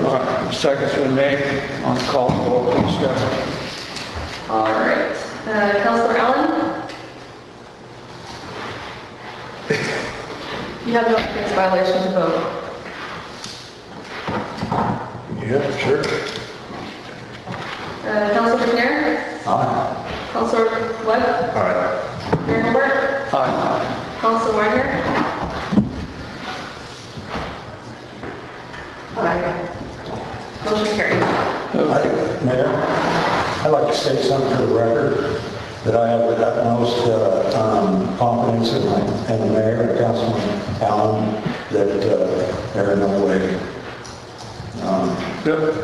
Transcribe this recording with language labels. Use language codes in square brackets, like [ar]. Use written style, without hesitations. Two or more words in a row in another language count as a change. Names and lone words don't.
[en] All right, second's been made on call for open discussion. All right. Councilor Allen? You have no ethics violation to vote. Yeah, sure. Councilor McNair? Aye. Councilor Webb? All right. Mayor Holbert? Aye. Councilor Weiner? Aye. Motion carried. Mayor, I'd like to state something for the record, that I have the utmost confidence in the mayor and Councilman Allen, that there are no way Good.